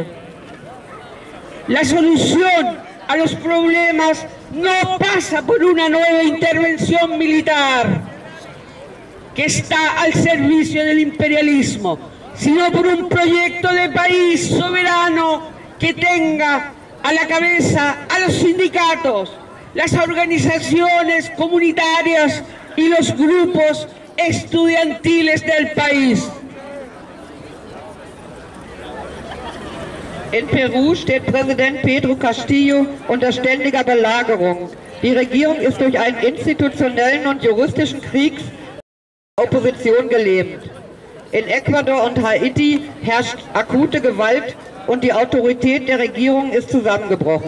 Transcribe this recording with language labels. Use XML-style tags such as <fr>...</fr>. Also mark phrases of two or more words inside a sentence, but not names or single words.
<es>La solución a los problemas no pasa por una nueva intervención militar que está al servicio del imperialismo, sino por un proyecto de país soberano que tenga a la cabeza a los sindicatos, las organizaciones comunitarias y los grupos estudiantiles del país.</es> <de>In Peru steht Präsident Pedro Castillo unter ständiger Belagerung. Die Regierung ist durch einen institutionellen und juristischen Krieg Opposition gelähmt. In Ecuador und Haiti herrscht akute Gewalt und die Autorität der Regierung ist zusammengebrochen.</de>